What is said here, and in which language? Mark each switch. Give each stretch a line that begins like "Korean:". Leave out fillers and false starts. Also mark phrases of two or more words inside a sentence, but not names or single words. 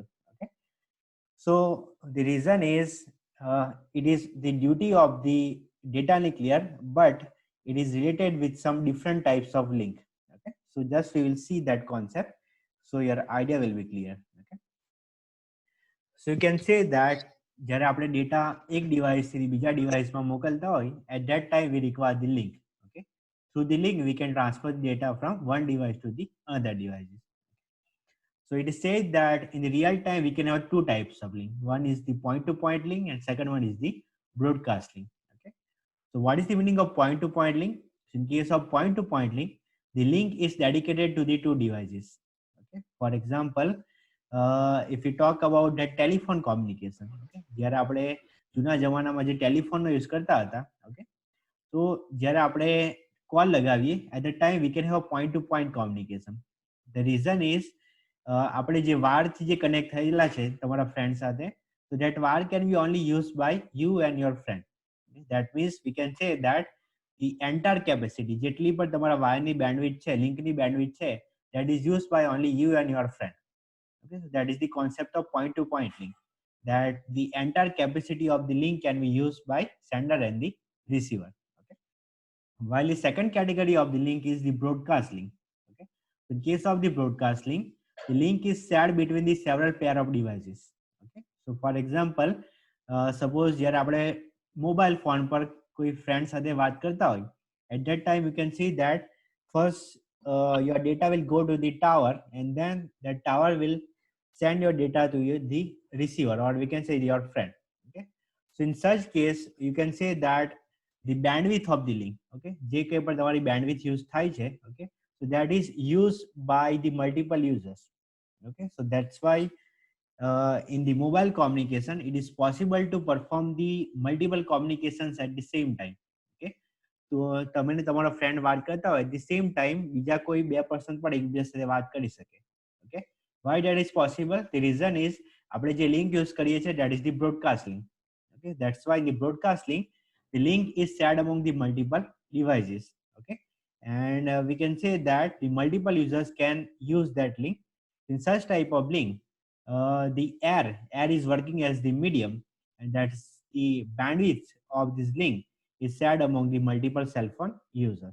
English: Okay, so the reason is it is the duty of the data link layer, but it is related with some different types of link. Okay, so just we will see that concept, so your idea will be clear. Okay, so you can say that
Gujarati: જ્યારે આપણે ડેટા એક ડિવાઇસથી બીજા ડિવાઇસમાં મોકલતા હોય,
English: at that time we require the link. Okay, through the link we can transfer the data from one device to the other devices. So it is said that in the real time we can have 2 types of link. One is the point to point link and second one is the broadcast link. Okay, so what is the meaning of point to point link? So in case of point to point link, the link is dedicated to the 2 devices. Okay, for example, if we talk about the telephone communication,
Gujarati: okay, જ્યારે આપણે જૂના જમાનામાં જે ટેલિફોનનો યુઝ કરતા હતા, ઓકે, તો જ્યારે આપણે કોલ લગાવીએ
English: at the time we can have point to point communication. The reason is
Gujarati: આપણે જે વારથી જે કનેક્ટ થયેલા છે તમારા ફ્રેન્ડ સાથે,
English: so that var can be only used by you and your friend. That means we can say that the entire capacity
Gujarati: જેટલી પણ તમારા વાયરની બેન્ડવિડ્થ છે, લિંકની બેન્ડવિડ્થ છે,
English: that is used by only you and your friend. Okay, so that is the concept of point to point link, that the entire capacity of the link can be used by sender and the receiver. Okay, while the second category of the link is the broadcast link. Okay, in case of the broadcast link, the link is shared between the several pair of devices. Okay, so for example, suppose
Gujarati: જ્યારે આપણે
English: mobile phone
Gujarati: પર કોઈ friend સાથે વાત કરતા હોય,
English: at that time you can see that first your data will go to the tower and then that tower will send your data to you, the receiver, or we can say your friend. Okay, so in such case you can say that the bandwidth of the link,
Gujarati: okay, જે કંઈ પણ તમારી
English: bandwidth use
Gujarati: થાય છે,
English: okay, so that is used by the multiple users. Okay, so that's why in the mobile communication it is possible to perform the multiple communications at the same time.
Gujarati: Okay, તો તમે ને તમારો ફ્રેન્ડ વાત કરતા હોય,
English: at the same time
Gujarati: બીજા કોઈ બે પર્સન પણ એકબીજા સાથે વાત કરી શકે.
English: Okay, why that is possible? The reason is
Gujarati: આપણે જે લિંક યુઝ કરીએ છીએ,
English: that is the broadcast link. Okay, that's why in the broadcast link the link is shared among the multiple devices. Okay, and we can say that the multiple users can use that link. In such type of link, the air is working as the medium, and that's the bandwidth of this link is shared among the multiple cell phone users.